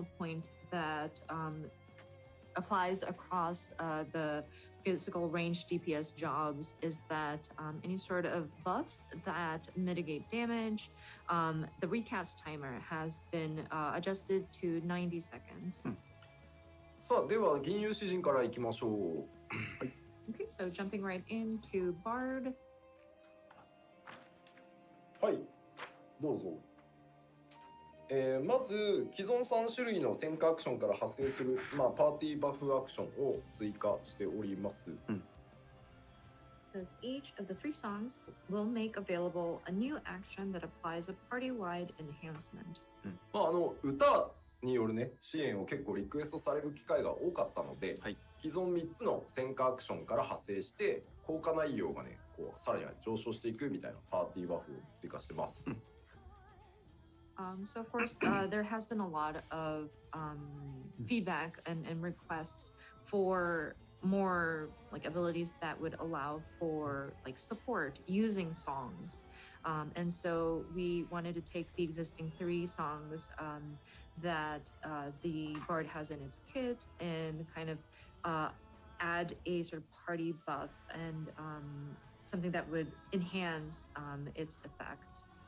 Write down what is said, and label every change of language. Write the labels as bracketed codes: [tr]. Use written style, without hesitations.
[en] point that applies across the physical range DPS jobs is that any sort of buffs that mitigate damage, the recast timer has been adjusted to 90 seconds. [ja] さあ、では銀融詩人からいきましょう。はい。 [en] Okay, so jumping right into Bard. [ja] はい、どうぞ。まず既存3種類の戦火アクションから派生する、パーティーバフアクションを追加しております。 [en] Says each of the 3 songs will make available a new action that applies a party-wide enhancement. [ja] 歌によるね支援を結構リクエストされる機会が多かったので、はい、既存3つの戦火アクションから派生して効果内容がねこうさらに上昇していくみたいなパーティーバフを追加してます。 [en] So of course, there has been a lot of feedback and requests for more like abilities that would allow for like support using songs. And so we wanted to take the existing 3 songs that the Bard has in its kit and kind of add a sort of party buff and something that would enhance its effect.